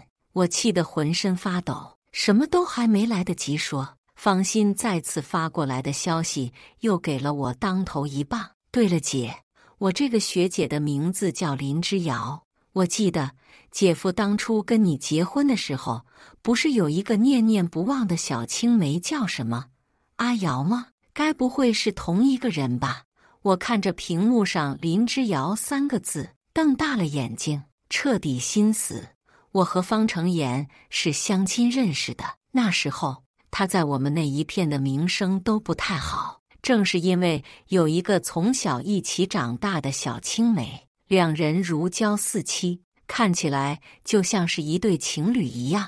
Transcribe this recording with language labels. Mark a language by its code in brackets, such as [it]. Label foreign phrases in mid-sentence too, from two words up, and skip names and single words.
[zh] 我氣得渾身發抖，什麼都還沒來得及說，方心再次發過來的消息又給了我當頭一棒。對了姐，我這個學姐的名字叫林之遙，我記得姐夫當初跟你結婚的時候，不是有一個念念不忘的小青梅叫什麼？阿瑤嗎？該不會是同一個人吧？我看着屏幕上林之遙3個字，瞪大了眼睛，徹底心死。我和方成妍是相親認識的，那時候他在我們那一片的名聲都不太好，正是因為有一個從小一起長大的小青梅，兩人如膠似漆，看起來就像是一對情侶一樣。